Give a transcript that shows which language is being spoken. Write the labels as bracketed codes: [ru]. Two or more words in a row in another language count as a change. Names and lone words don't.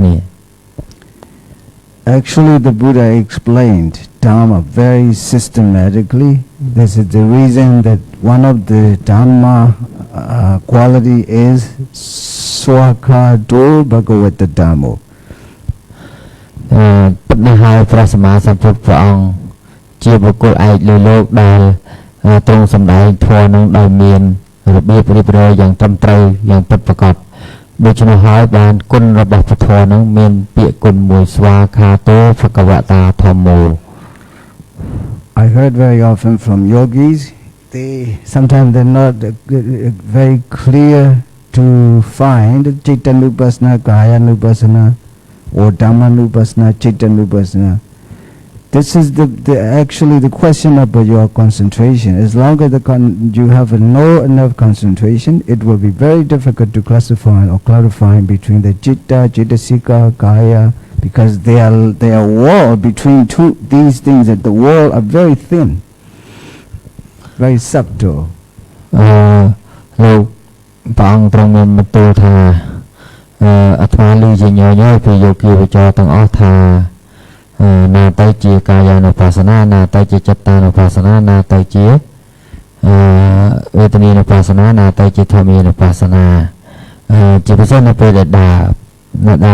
[en] Actually, the Buddha explained Dhamma very systematically. This is the reason that one of the Dhamma quality is [pi] Swakado Bhagavata Dhammo. [km] ពិតណាស់ហើយព្រះសម្មាសម្ពុទ្ធព្រះអង្គជាបុគ្គលឯកលើលោកដែលទ្រង់សម្ដែងធម៌នឹងដោយមានរបៀបរៀបរយយ៉ាងត្រឹមត្រូវយ៉ាងពិតប្រាកដដូច្នោះហើយបានគុណរបស់ព្រះធម៌នឹងមានពាក្យគុណមួយ [pi] ស្វាខាតោភគវតាធម្មោ [en] I heard very often from yogis, sometimes they're not very clear to find [pi] Chittanupassana, Kayanupassana, [en] or [pi] Dhammanupassana, Chittanupassana. [en] This is actually the question about your concentration. As long as you have no enough concentration, it will be very difficult to classify or clarify between the [pi] Chitta, Chittasika, Kaya, [en] because they are wall between these things. That the wall are very thin, very subtle. [km] លោកព្រះអង្គទ្រង់មានបន្ទូលថាអាត្មាឮជាញយពីយោគីវចរទាំងអស់ថាណាទៅជាកាយានុបស្សនាណាទៅជាចិត្តា នុបស្សនាណាទៅជាវេទនានុបស្សនាណាទៅជាធម្មានុបស្សនាជាពិសេសនៅពេលដែលដើ